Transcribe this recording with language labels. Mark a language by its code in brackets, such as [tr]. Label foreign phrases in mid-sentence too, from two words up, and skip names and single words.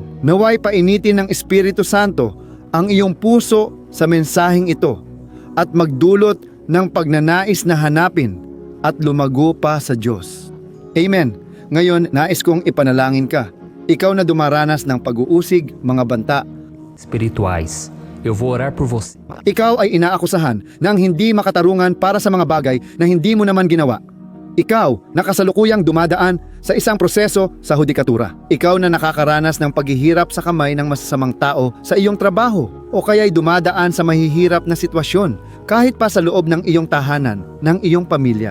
[tl] Naway painitin ng Espiritu Santo ang iyong puso sa mensaheng ito at magdulot ng pagnanais na hanapin at lumago pa sa Diyos. Amen. Ngayon, nais kong ipanalangin ka. Ikaw na dumaranas ng pag-uusig, mga banta [pt] Espirituais, eu vou orar por você. [tl] Ikaw ay inaakusahan ng hindi makatarungan para sa mga bagay na hindi mo naman ginawa. Ikaw na kasalukuyang dumadaan sa isang proseso sa hudikatura. Ikaw na nakakaranas ng paghihirap sa kamay ng masasamang tao sa iyong trabaho o kaya'y dumadaan sa mahihirap na sitwasyon kahit pa sa loob ng iyong tahanan, ng iyong pamilya.